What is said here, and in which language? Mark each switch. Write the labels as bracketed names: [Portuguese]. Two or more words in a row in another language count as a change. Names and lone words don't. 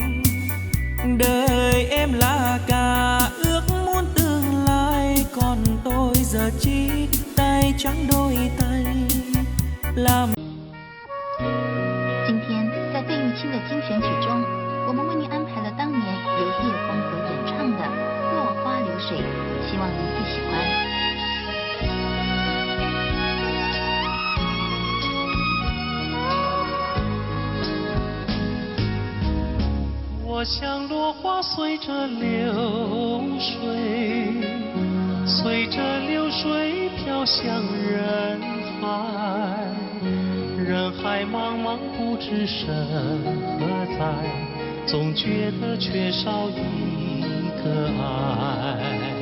[Vietnamese] Đời em là cả ước muốn tương lai, còn tôi giờ chỉ tay trắng đôi tay làm. [Chinese] 今天在费玉清的精选曲中，我们为您安排了当年由叶枫所演唱的《落花流水》，希望您会喜欢。我像落花随着流水，随着流水飘向人海，人海茫茫不知身何在，总觉得缺少一个爱。